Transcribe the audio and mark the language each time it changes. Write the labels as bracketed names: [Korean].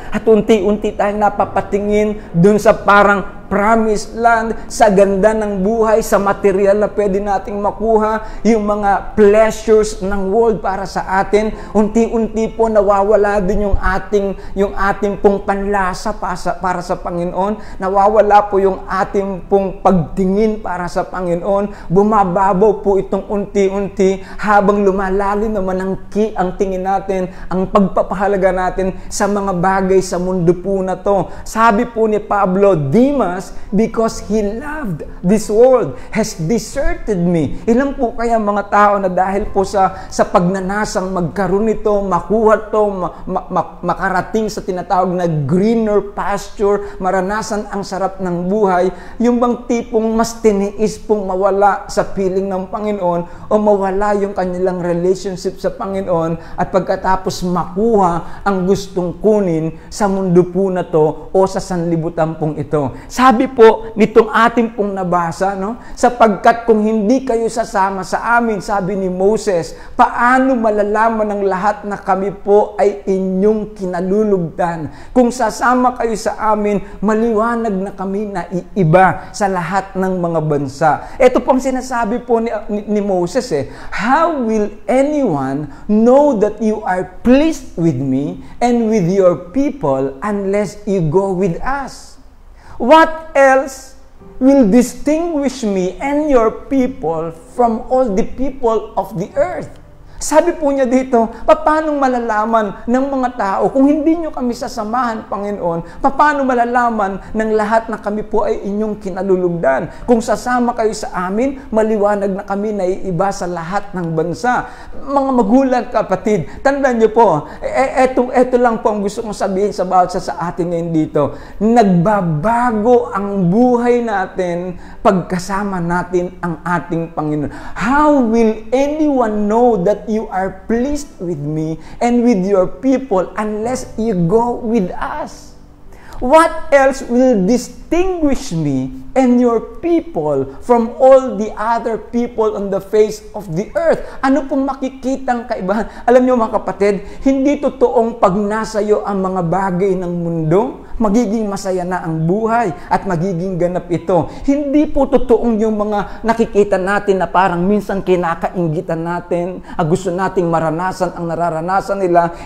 [Filipino] at unti-unti tayong napapatingin dun sa parang promised land, sa ganda ng buhay, sa material na pwede nating makuha, yung mga pleasures ng world para sa atin, unti-unti po nawawala din yung ating pong panlasa para sa Panginoon, nawawala po yung ating pong pagtingin sulugin para sa Panginoon, bumababaw po itong unti-unti habang lumalalim naman ang tingin natin, ang pagpapahalaga natin sa mga bagay sa mundo po na to. Sabi po ni Pablo, [English] Demas, because he loved this world, has deserted me. [Filipino] Ilan po kaya mga tao na dahil po sa pagnanasang magkaroon nito, makuha to, makarating sa tinatawag na [English] greener pasture, [Filipino] maranasan ang sarap ng buhay, yung bang tipong mas tiniis pong mawala sa piling ng Panginoon o mawala yung kanilang relationship sa Panginoon at pagkatapos makuha ang gustong kunin sa mundo po na to o sa sanlibutan pong ito. Sabi po nitong ating pong nabasa, no? Sapagkat kung hindi kayo sasama sa amin, sabi ni Moses, paano malalaman ng lahat na kami po ay inyong kinalulugdan? Kung sasama kayo sa amin, maliwanag na kami na iiba sa lahat ng mga bansa. Ito pong sinasabi po ni Moses, [English] how will anyone know that you are pleased with me and with your people unless you go with us? What else will distinguish me and your people from all the people of the earth? [Filipino] Sabi po niya dito, paano malalaman ng mga tao kung hindi nyo kami sasamahan, Panginoon? Paano malalaman ng lahat na kami po ay inyong kinalulugdan? Kung sasama kayo sa amin, maliwanag na kami na iiba sa lahat ng bansa. Mga magulang, kapatid, tandaan nyo po, eto lang po ang gusto kong sabihin sa bawat sa atin ngayon dito. Nagbabago ang buhay natin pagkasama natin ang ating Panginoon. [English] How will anyone know that you are pleased with me and with your people unless you go with us? What else will distinguish me and your people from all the other people on the face of the earth? [Filipino] Ano pong makikitang kaibahan? Alam niyo mga kapatid, hindi totoong pag nasayo ang mga bagay ng mundo, magiging masaya na ang buhay at magiging ganap ito. Hindi po totoong yung mga nakikita natin na parang minsan kinakainggitan natin, gusto nating maranasan ang nararanasan nila.